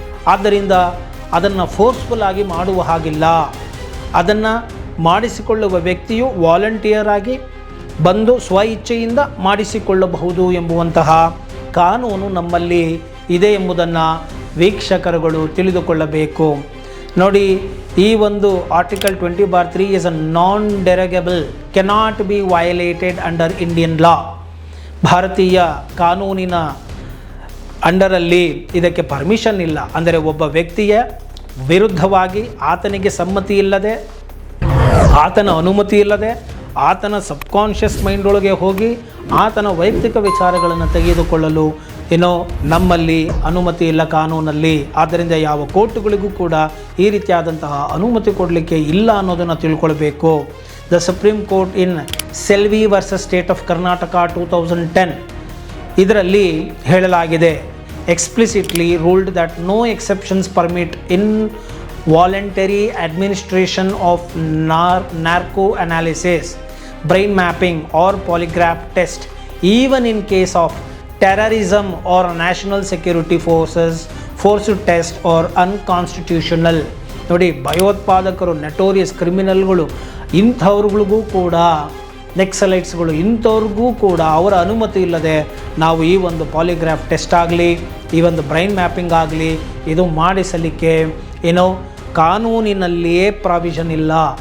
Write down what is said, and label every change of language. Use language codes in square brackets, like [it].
[kn] ಆದ್ದರಿಂದ ಅದನ್ನು ಫೋರ್ಸ್ಫುಲ್ ಆಗಿ ಮಾಡುವ ಹಾಗಿಲ್ಲ. ಅದನ್ನು ಮಾಡಿಸಿಕೊಳ್ಳುವ ವ್ಯಕ್ತಿಯು ವಾಲಂಟಿಯರ್ ಆಗಿ ಬಂದು ಸ್ವ ಇಚ್ಛೆಯಿಂದ ಮಾಡಿಸಿಕೊಳ್ಳಬಹುದು ಎಂಬುವಂತಹ ಕಾನೂನು ನಮ್ಮಲ್ಲಿ ಇದೆ ಎಂಬುದನ್ನು ವೀಕ್ಷಕರುಗಳು ತಿಳಿದುಕೊಳ್ಳಬೇಕು. ನೋಡಿ, ಈ ಒಂದು [en] Article 20/3 is a non-derogable, cannot be violated under Indian law. [kn] ಭಾರತೀಯ ಕಾನೂನಿನ ಅಂಡರಲ್ಲಿ ಇದಕ್ಕೆ ಪರ್ಮಿಷನ್ ಇಲ್ಲ. ಅಂದರೆ ಒಬ್ಬ ವ್ಯಕ್ತಿಯ ವಿರುದ್ಧವಾಗಿ ಆತನಿಗೆ ಸಮ್ಮತಿ ಇಲ್ಲದೆ, ಆತನ ಅನುಮತಿ ಇಲ್ಲದೆ, ಆತನ ಸಬ್ಕಾನ್ಷಿಯಸ್ ಮೈಂಡ್ ಒಳಗೆ ಹೋಗಿ ಆತನ ವೈಯಕ್ತಿಕ ವಿಚಾರಗಳನ್ನು ತೆಗೆದುಕೊಳ್ಳಲು ನಮ್ಮಲ್ಲಿ ಅನುಮತಿ ಇಲ್ಲ ಕಾನೂನಲ್ಲಿ. ಆದ್ದರಿಂದ ಯಾವ ಕೋರ್ಟುಗಳಿಗೂ ಕೂಡ ಈ ರೀತಿಯಾದಂತಹ ಅನುಮತಿ ಕೊಡಲಿಕ್ಕೆ ಇಲ್ಲ ಅನ್ನೋದನ್ನು ತಿಳ್ಕೊಳ್ಬೇಕು. [en] the supreme court in Selvi versus state of Karnataka 2010 [kn] ಇದರಲ್ಲಿ ಹೇಳಲಾಗಿದೆ, [en] explicitly ruled that no exceptions permit involuntary administration of narco analysis, brain mapping or polygraph test even in case of terrorism or national security forced test or unconstitutional. [kn] ನೋಡಿ, ಭಯೋತ್ಪಾದಕರು, ನೆಟೋರಿಯಸ್ ಕ್ರಿಮಿನಲ್ಗಳು, ಇಂಥವ್ರುಗಳಿಗೂ ಕೂಡ, ನೆಕ್ಸಲೈಟ್ಸ್ಗಳು, ಇಂಥವ್ರಿಗೂ ಕೂಡ ಅವರ ಅನುಮತಿ ಇಲ್ಲದೆ ನಾವು ಈ ಒಂದು ಪಾಲಿಗ್ರಾಫ್ ಟೆಸ್ಟ್ ಆಗಲಿ, ಈ ಒಂದು ಬ್ರೈನ್ ಮ್ಯಾಪಿಂಗ್ ಆಗಲಿ ಇದು ಮಾಡಿಸಲಿಕ್ಕೆ ಕಾನೂನಿನಲ್ಲಿಯೇ ಪ್ರಾವಿಷನ್ ಇಲ್ಲ.